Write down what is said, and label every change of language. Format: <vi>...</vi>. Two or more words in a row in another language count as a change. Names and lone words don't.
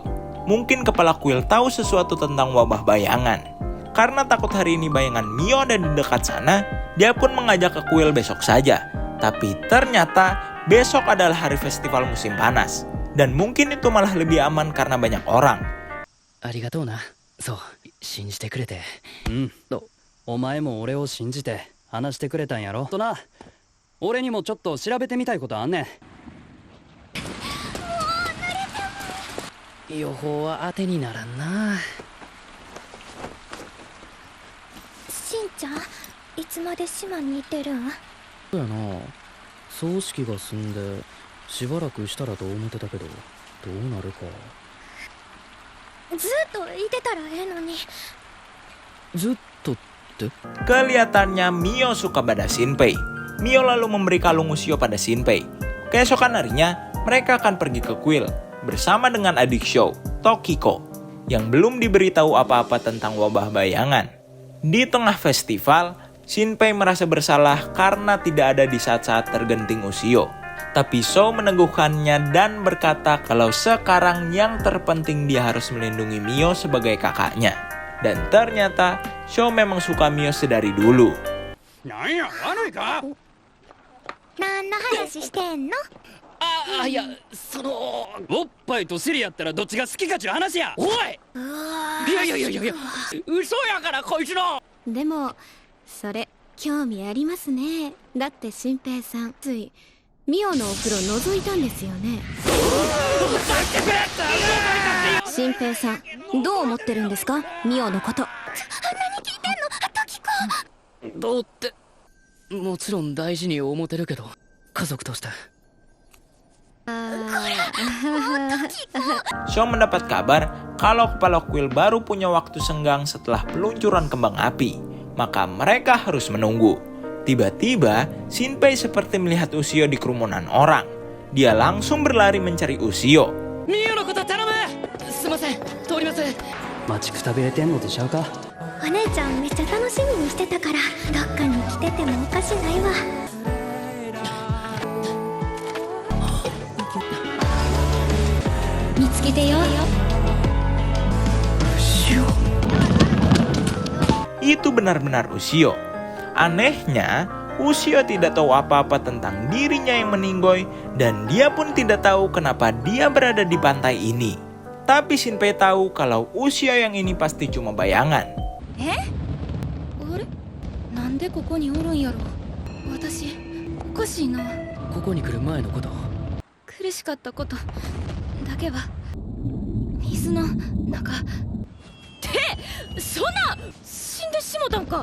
<id>Mungkin kepala kuil tahu sesuatu tentang wabah bayangan. Karena takut hari ini bayangan Mio ada di dekat sana, dia pun mengajak ke kuil besok saja. Tapi ternyata besok adalah hari festival musim panas. Dan mungkin itu malah lebih aman karena banyak orang.</id> <ja>ありがとうな. So, 信じてくれて。お前も俺を信じて話してくれたんやろとな。俺にもちょっと調べてみたいことあんねん。予報は当てにならんな。しんちゃん、いつまで島にいてるん？そうやな。葬式が済んでしばらくしたらと思ってたけど、どうなるか。ずっといてたらええのに。ずっとって？</ja> <id>Kelihatannya Mio suka pada Shinpei. Mio lalu memberi kalung Ushio pada Shinpei. Keesokan harinya, mereka akan pergi ke kuil bersama dengan adik Shou, Tokiko, yang belum diberitahu apa-apa tentang wabah bayangan. Di tengah festival, Shinpei merasa bersalah karena tidak ada di saat-saat tergenting Ushio. Tapi Shou meneguhkannya dan berkata kalau sekarang yang terpenting dia harus melindungi Mio sebagai kakaknya. Dan ternyata Shou memang suka Mio sedari dulu.</id> <ja>なんや悪いか。何の話してんの？いやそのおっぱいと尻やったらどっちが好きかちゅう話や。おい。いや嘘やからこいつの。でもそれ興味ありますね。だって新平さんついミオのお風呂覗いたんですよね。新平さんどう思ってるんですか、ミオのこと。何聞いてんの、トキコ。どうってもちろん大事に思ってるけど、家族として。</ja> <id>Shou mendapat kabar kalau kepala kuil baru punya waktu senggang setelah peluncuran kembang api. Maka mereka harus menunggu. Tiba-tiba, Shinpei seperti melihat Ushio di kerumunan orang. Dia langsung berlari mencari Ushio.</id> <ja>ミオのこと頼む。すいません、通ります。待ちくたびれてんのとちゃうか。お姉ちゃんめっちゃ楽しみにしてたから、どっかに来ててもおかしないわ。見つけてよ。</ja> <id>Itu benar-benar Ushio. Anehnya, Ushio tidak tahu apa-apa tentang dirinya yang meninggoy dan dia pun tidak tahu kenapa dia berada di pantai ini. Tapi Shinpei tahu kalau Ushio yang ini pasti cuma bayangan.</id> <ja>あれ、なんでここにおるんやろ。私おかしいな。ここに来る前のこと。苦しかったことだけば水の中ってそんな死んでしもたんか。</ja>